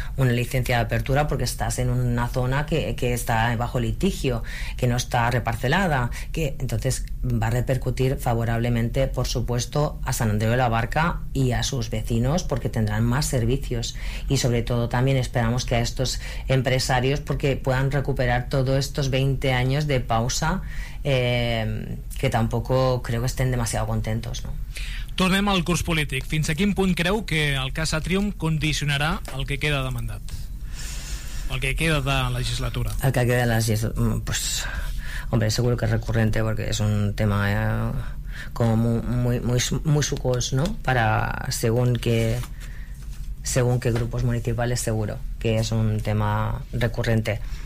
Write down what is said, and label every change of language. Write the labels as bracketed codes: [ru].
[es] licencia de apertura porque estás en una zona que está bajo litigio, que no está reparcelada, que entonces va a repercutir favorablemente, por supuesto, a San Andreu de la Barca y a sus vecinos, porque tendrán más servicios, y sobre todo también esperamos que a estos empresarios, porque puedan recuperar todos estos 20 años de pausa, que tampoco creo que estén demasiado contentos, ¿no? [ca] Tornem al curs polític. Fins a quin punt creu que el cas Atrium condicionarà el que queda de mandat? El que queda de legislatura? [es] El que queda de legislatura, pues, hombre, seguro que es recurrente, porque es un tema como muy, muy, muy sucos, ¿no? Para según qué grupos municipales, seguro que es un tema recurrente.